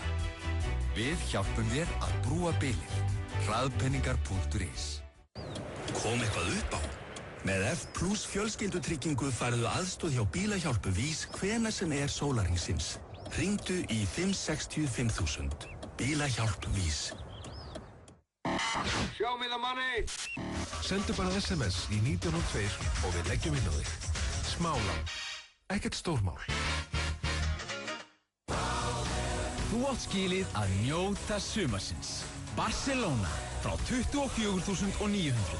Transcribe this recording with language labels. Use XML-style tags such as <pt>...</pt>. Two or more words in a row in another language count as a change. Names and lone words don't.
<is>Við hjálpum þér að brúa bilið. Hraðpenningar.is. Kom eitthvað upp á? Með F+ fjölskyldutryggingu færðu aðstoð hjá bílahjálpu VÍS hvenær sem sólarhringsins. Hringdu í 560 5000. Bílahjálp VÍS.</is> <en>Show me the money!</en> <is>Sendu bara SMS í 1902 og við leggjum inn á þig. Smálán. Ekkert stórmál. Þú átt skilið að njóta sumarsins. Barcelona frá 24.900.</is>